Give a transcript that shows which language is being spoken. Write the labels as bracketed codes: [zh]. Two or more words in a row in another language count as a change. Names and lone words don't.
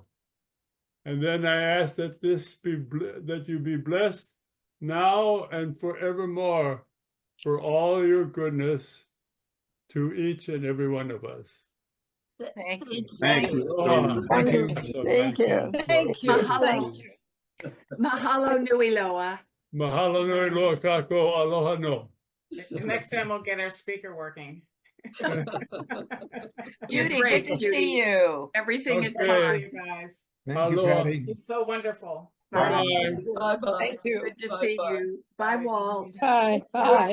[en] And then I ask that that you be blessed now and forevermore for all your goodness to each and every one of us. Thank you. Thank you. Oh, Thank you. Thank you. Thank you. [haw] Mahalo. [en] Thank you. [haw] Mahalo nui loa. Mahalo nui loa kako, aloha no. [en] Next time we'll get our speaker working. Judy, Great, good to Judy. see you. Everything is Okay. fine. You guys. Thank you, Aloha. Patty. It's so wonderful. Bye. Bye-bye. Thank you. Good to see you. Bye, Walt. Bye. Bye.